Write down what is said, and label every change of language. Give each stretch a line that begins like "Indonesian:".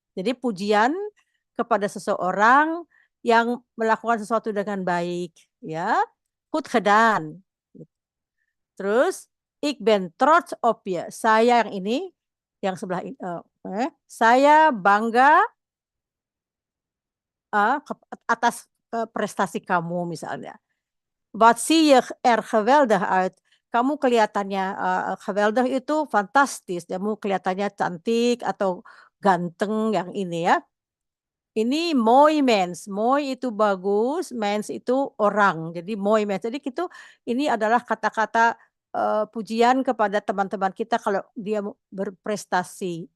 Indonesian: Jadi pujian kepada seseorang yang melakukan sesuatu dengan baik, ya,
Dutch: goed gedaan.
Indonesian: Terus,
Dutch: ik ben trots op je.
Indonesian: Saya yang ini, yang sebelah ini, saya bangga atas prestasi kamu misalnya.
Dutch: Wat zie je er geweldig uit.
Indonesian: Kamu kelihatannya geweldig itu fantastis. Kamu kelihatannya cantik atau ganteng yang ini ya. Ini
Dutch: mooi mens.
Indonesian: Mooi itu bagus, mens itu orang. Jadi
Dutch: mooi mens.
Indonesian: Jadi itu ini adalah kata-kata pujian kepada teman-teman kita kalau dia berprestasi.